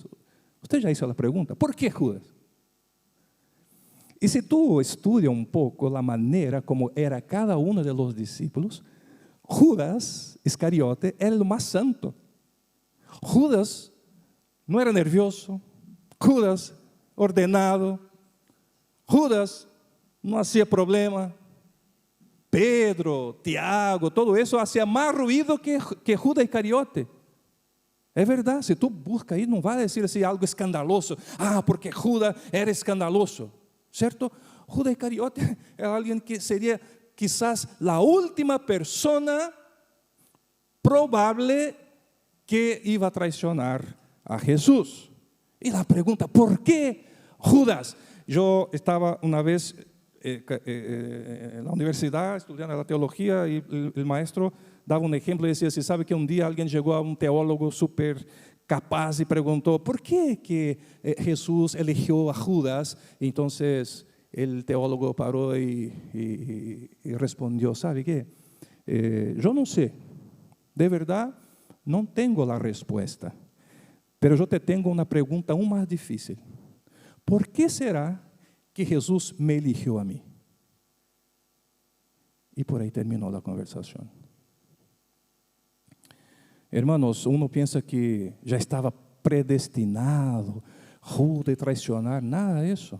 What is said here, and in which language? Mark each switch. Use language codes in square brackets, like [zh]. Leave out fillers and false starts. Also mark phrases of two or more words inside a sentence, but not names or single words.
[es] Usted ya hizo la pregunta, ¿por qué Judas? Y si tú estudias un poco la manera como era cada uno de los discípulos, Judas Iscariote era el más santo. Judas no era nervioso, Judas ordenado, Judas no hacía problema. Pedro, Tiago, todo eso hacía más ruido que Judas Iscariote. [pt] É verdade, se tu busca aí, não vai dizer assim algo escandaloso. Ah, porque Judas era escandaloso, certo? Judas Iscariote era alguém que seria quizás a última persona provável que [es] iba a traicionar a Jesús. [pt] E a pergunta, [es] ¿por qué Judas? [pt] Eu estava uma vez na universidade estudando a teologia e o maestro dava um exemplo e dizia assim, sabe que um dia alguém chegou a um teólogo super capaz e perguntou, [es] ¿por que Jesús eligió a Judas? [pt] Então, o teólogo parou e respondeu, [es] ¿sabe qué? [pt] Eu não sei, de verdade, não tenho a resposta, mas eu te tenho uma pergunta aún mais difícil. [es] ¿Por que será que Jesús me eligió a mí? Y por ahí terminó la conversación. Hermanos, uno piensa que ya estaba predestinado, Judas traicionar, nada de eso.